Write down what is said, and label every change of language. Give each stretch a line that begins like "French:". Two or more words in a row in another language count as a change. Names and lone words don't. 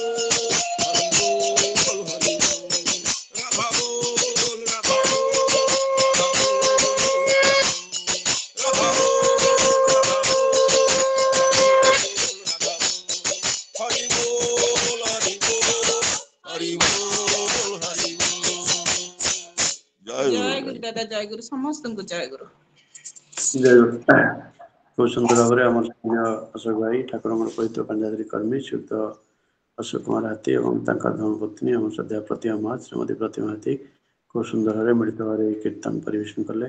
Bangla: বল হরি বল হরি বল রাধা বল রাধা বল হরি বল হরি বল হরি বল হরি বল জয় জয় গুরু গুরু দাদা জয় গুরু
Odia: ସମସ୍ତଙ୍କୁ ଜୟ ଗୁରୁ। ଜୟ ଗୁରୁ। ଖୁବ ସୁନ୍ଦର ଭାବରେ ଆମର ସ୍ଥାନୀୟ ଅଶୋକ ଭାଇ ଠାକୁରଙ୍କର ପବିତ୍ର ପାଞ୍ଜାଧାରୀ କର୍ମୀ ଶ୍ରୀଯୁକ୍ତ ଅଶୋକ କୁମାର ହାତୀ ଏବଂ ତାଙ୍କ ଧର୍ମପତ୍ନୀ ଆମ ଶ୍ରଦ୍ଧା ପ୍ରତିମା ମା ଶ୍ରୀମତୀ ପ୍ରତିମା ହାତୀ ଖୁବ ସୁନ୍ଦର ଭାବରେ ମିଳିତ ଭାବରେ ଏହି କୀର୍ତ୍ତନ ପରିବେଷଣ କଲେ।